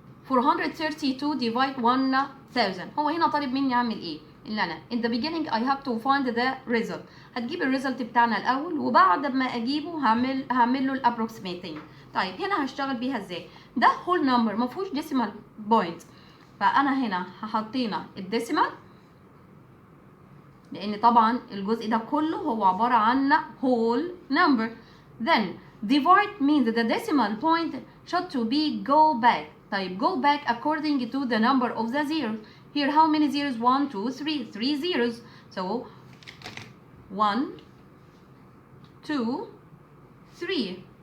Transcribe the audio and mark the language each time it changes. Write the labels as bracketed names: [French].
[Arabic] $5,432 divide 1,000. هو هنا طالب مني اعمل ايه؟ اللي انا [English] in the beginning I have to find the result. [Arabic] هتجيب الريزلت بتاعنا الاول وبعد ما اجيبه هعمل له الابروكسيميتنج. طيب هنا هشتغل بيها ازاي؟ [English] ده whole number ما فيهوش decimal point، [Arabic] فانا هنا حطينا الديسيمال لان طبعا الجزء ده كله هو عباره عن whole number. [English] Then divide means the decimal point should to be go back. [Arabic] طيب [English] go back according to the number of the zeros. Here how many zeros? 1, 2, 3. 3 zeros. So 1, 2, 3.